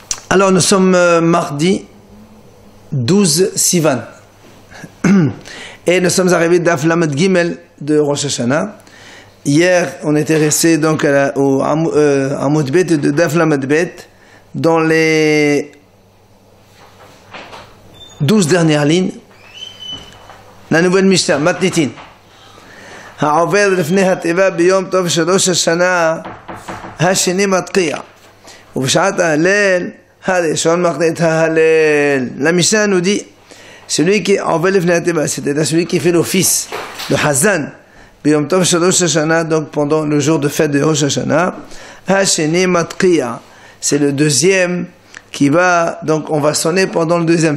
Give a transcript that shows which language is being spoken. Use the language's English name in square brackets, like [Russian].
[French] Alors nous sommes mardi 12 Sivan et nous sommes arrivés d'Af Lamed Gimel de Rosh Hashanah. Hier on était resté donc au Amud Bet de Daf Lamed Bet dans les 12 dernières lignes. La nouvelle Mishnah, Matnitin. [Hebrew] העובד לפני התיבה ביום טוב של ראש השנה השני מתקיע ובשעת ההלל הראשון מקנה את ההלל. [French] La Mishnah nous dit celui qui [Hebrew] עובד לפני התיבה, [French] c'est-à-dire celui qui fait l'office, le hazan [Hebrew] ביום טוב של ראש השנה, [French] donc pendant le jour de fête de Rosh Hashanah, [Hebrew] השני מתקיע, [French] c'est le deuxième qui va, donc on va sonner pendant le deuxième.